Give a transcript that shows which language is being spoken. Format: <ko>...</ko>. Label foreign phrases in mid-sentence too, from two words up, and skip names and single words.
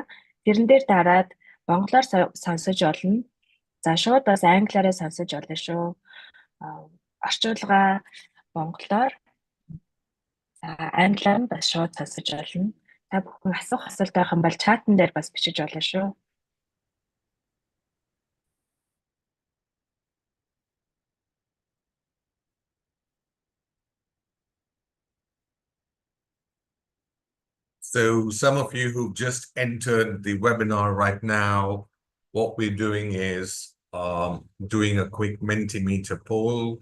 <mn>Тэрэн дээр дараад монголоор сонсож олно. За шууд бас англиараа сонсож олно шүү. Орчуулга монголоор, за англиар бас шууд сонсож олно. Та бүхэн асуух асуулт байх юм бол чатан дээр бас бичиж болно шүү.</mn> <en>So some of you who've just entered the webinar right now, what we're doing is doing a quick Mentimeter poll.</en>